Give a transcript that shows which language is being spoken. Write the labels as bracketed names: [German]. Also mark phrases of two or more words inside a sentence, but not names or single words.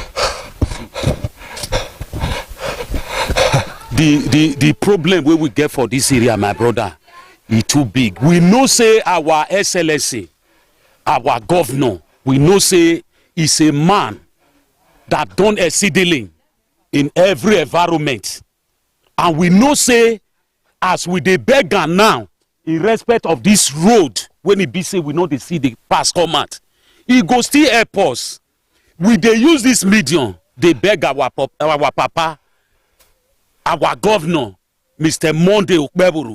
[Nigerian Pidgin] The problem we get for this area, my brother, is too big. We know say our SLSA, our governor, we know say is a man that done exceedingly in every environment. And we know say as we dey beg am now, in respect of this road, when it be say we know they see the pass come out, he go still help us. We dey use this medium, they beg our papa, our governor, Mr. Monday Okpebholo.